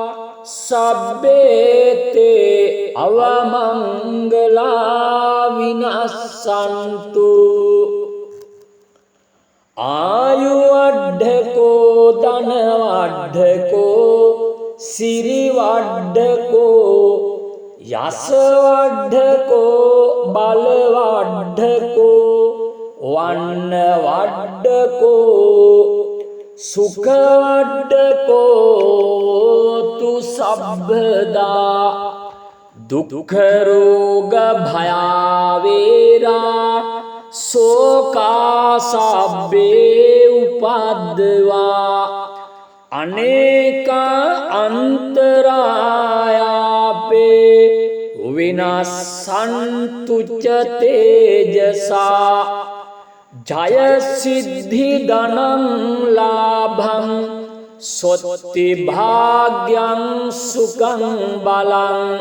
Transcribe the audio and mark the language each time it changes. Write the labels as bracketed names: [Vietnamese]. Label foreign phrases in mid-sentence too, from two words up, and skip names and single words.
[Pali] සබ්බේ තේ අවමංගලා විනස්සන්තු ආයුවඩ්ඩකෝ ධනවඩ්ඩකෝ සිරිවඩ්ඩකෝ යසවඩ්ඩකෝ බලවඩ්ඩකෝ වන්නවඩ්ඩකෝ සුඛවඩ්ඩකෝ තු සබ්බදා දුක්ඛ රෝග භයාවේරා සෝකාසබ්බේ උපද්දවා අනේක අන්තරායා පාපේ විනස්සන්තු ච තේජසා ජය සිද්ධි ධනං ලාභං සොත්ති භාග්‍යං සුඛං බලං